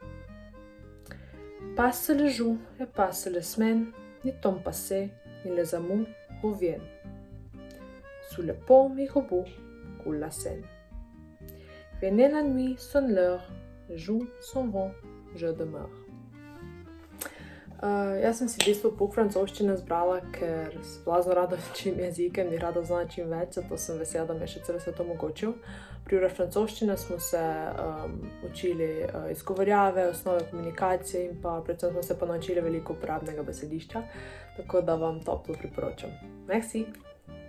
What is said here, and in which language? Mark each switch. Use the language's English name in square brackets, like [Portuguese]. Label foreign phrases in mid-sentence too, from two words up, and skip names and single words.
[French] Passe le jour et passe les semaines, ni temps passé, ni les amours reviennent. Sous le pont Mirabeau coule la Seine. Venait la nuit, sonne l'heure, les jours s'en vont, je demeure. [Slovenian] Jaz sem si v bistvu pouk francoščine zbrala, ker se blazno rada učim jezike in bi rada znala čim več, zato sem vesela, da mi je še celo svet omogočil. Pri uri francoščine smo se učili izgovorjave, osnove komunikacije in pa predvsem smo se pa naučili veliko uporabnega besedišča, tako da vam toplo priporočam.